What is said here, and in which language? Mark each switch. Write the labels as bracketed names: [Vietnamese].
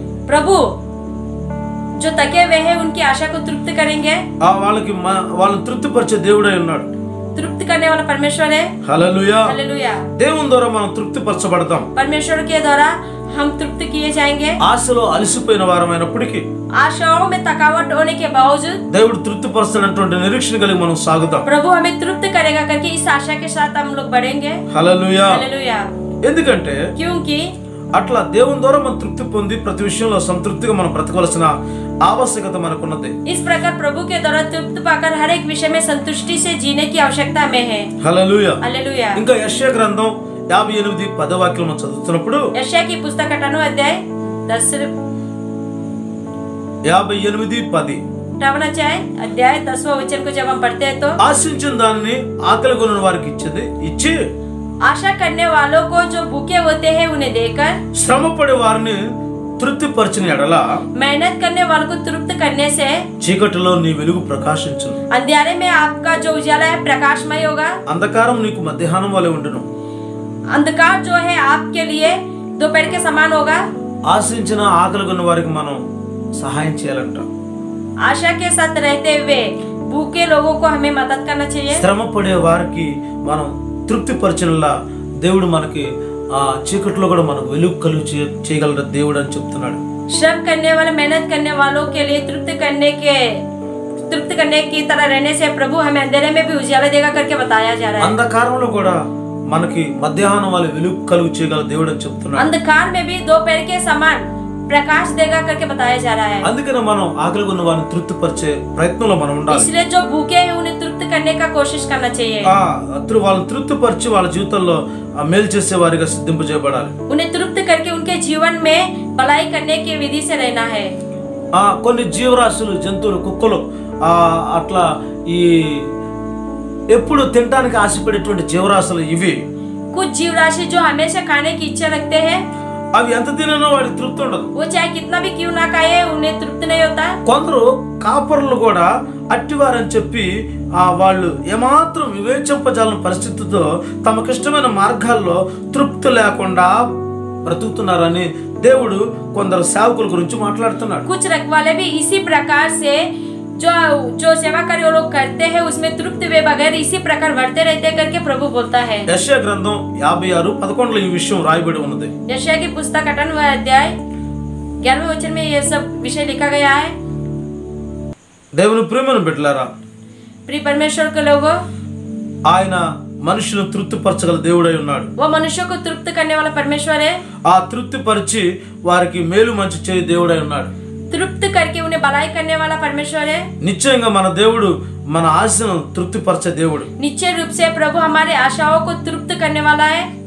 [Hindi] प्रभु जो थके हुए हैं उनकी आशा को तृप्त करेंगे. [Telugu] వాళ్ళని తృప్తిపరిచే దేవుడై ఉన్నాడు. [Hindi] तृप्त करने वाला परमेश्वर है. [Telugu] హల్లెలూయా. [Hindi] हालेलुया. [Telugu] దేవుని ద్వారా మనం తృప్తిపరచబడతాం. [Hindi] परमेश्वर के द्वारा हम तृप्त किए जाएंगे. [Telugu] ఆశలో అలసిపోయిన వారమైనప్పటికీ, [Hindi] आशाओं में थकावट होने के बावजूद [Telugu] దేవుడు తృప్తిపరుస్తున్నటువంటి నిరీక్షణ కలిగి మనం సాగుతాం. [Hindi] प्रभु हमें तृप्त करेगा करके इस आशा के साथ हम लोग बढ़ेंगे. [Telugu] హల్లెలూయా. [Hindi] हालेलुया. [Telugu] ఎందుకంటే [Hindi] क्योंकि [Telugu] అట్లా దేవుని ద్వారా మనం తృప్తి పొంది ప్రతి విషయంలో సంతృప్తిగా మనం బ్రతకవలసిన ఆవశ్యకత మనకున్నది. [Hindi] इस प्रकार प्रभु के द्वारा तृप्त पाकर हर एक विषय में संतुष्टि से जीने की आवश्यकता हमें है. [Telugu] హల్లెలూయా. [Hindi] हालेलुया. [Telugu] ఇంకా యెషయా గ్రంథం 58:10 వాక్యం మనం చదువుతున్నప్పుడు, [Hindi] यशायाह की पुस्तक 58वां अध्याय 10वां वचन को जब हम पढ़ते हैं तो, [Telugu] ఆశించిన దానిని ఆకలిగొన్న వారికి ఇచ్చి [Hindi] आशा करने वालों को जो भूखे होते हैं उन्हें देकर, [Telugu] శ్రమపడే వారిని తృప్తిపరిచిన ఎడల [Hindi] मेहनत करने वालों को तृप्त करने से [Telugu] చీకటిలో నీ వెలుగు ప్రకాశించును, [Hindi] अंधेरे में आपका जो उजाला है प्रकाशमय होगा, [Telugu] అంధకారం నీకు మధ్యాహ్నం వలె ఉండును. [Hindi] अंधकार जो है आपके लिए दोपहर के समान होगा. [Telugu] ఆశించిన ఆకలిగొన్న వారికి మనం సహాయం చేయాలంట. [Hindi] आशा के साथ रहते हुए भूखे लोगों को हमें मदद करना चाहिए. [Telugu] శ్రమపడే వారికి మనం తృప్తిపరిచినలా దేవుడు మనకి చీకట్లో కూడా మనకు వెలుగు కలుగు చేయగలరు దేవుడు అని చెప్తున్నాడు. [Hindi] श्रम करने वाले मेहनत करने वालों के लिए तृप्त करने के तृप्त करने की तरह रहने से प्रभु हमें अंधेरे में भी उजाला देगा करके बताया जा रहा है। [Telugu] అంధకారంలో కూడా మనకి మధ్యాహ్నం వల్ల వెలుగు కలుగు చేయగల దేవుడు అని చెప్తున్నాడు. [Hindi] अंधकार में भी दोपहर के समान प्रकाश देगा करके बताया जा रहा है। [Telugu] అందుకనే మనం ఆకలిగా ఉన్న వారిని తృప్తిపరిచే ప్రయత్నంలో మనం ఉండాలి. [Hindi] इसलिए जो भूखे हैं उन्हें तृप्त करने का कोशिश करना चाहिए। [Telugu] వాళ్ళని తృప్తిపరిచి వాళ్ళ జీవితంలో మేలు చేసే వారిగా సిద్ధింపజేయబడాలి. [Hindi] उन्हें तृप्त करके उनके जीवन में भलाई करने की विधि से रहना है। [Telugu] కొన్ని జీవరాశులు జంతువులు కుక్కలు అట్లా ఈ ఎప్పుడు తినడానికి ఆశపడేటువంటి జీవరాశులు ఇవి. [Hindi] कुछ जीव राशि जो हमेशा खाने की इच्छा रखते हैं, [Telugu] అవి ఎంత తిననో వాడికి తృప్తి ఉండదు. [Hindi] वो चाहे कितना भी क्यों ना खाए उन्हें तृप्त नहीं होता। [Telugu] కొందరు కాపరులు కూడా అట్టివారని చెప్పి వాళ్ళు ఏమాత్రం వివేచింపజాలని పరిస్థితితో తమకిష్టమైన మార్గాల్లో తృప్తి లేకుండా బ్రతుకుతున్నారని దేవుడు కొందరు సేవకుల గురించి మాట్లాడుతున్నాడు. [Hindi] कुछ रखवाले भी इसी प्रकार से जो सेवा कार्य वो लोग करते हैं उसमें तृप्त वे बगैर इसी प्रकार बढ़ते रहते करके प्रभु बोलता है। [Telugu] యెషయా గ్రంథం 56:11 ఈ విషయం రాయబడి ఉన్నది. [Hindi] यशायाह की पुस्तक 58वां अध्याय 11वें वचन में ये सब विषय लिखा गया है। [Telugu] దేవుని ప్రేమను బిడ్డలారా, [Hindi] प्रिय परमेश्वर के लोगों, [Telugu] ఆయన మనుషులను తృప్తిపరచగల దేవుడై ఉన్నాడు. [Hindi] वो मनुष्यों को तृप्त करने वाला परमेश्वर है। [Telugu] ఆ తృప్తిపరిచి వారికి మేలు మంచి చేయి దేవుడై ఉన్నాడు. [Hindi] तृप्त करके उन्हें भलाई करने वाला परमेश्वर है। [Telugu] నిశ్చయంగా మన దేవుడు మన ఆశను తృప్తిపరిచే దేవుడు. [Hindi] निश्चय रूप से प्रभु हमारे आशाओं को तृप्त करने वाला है।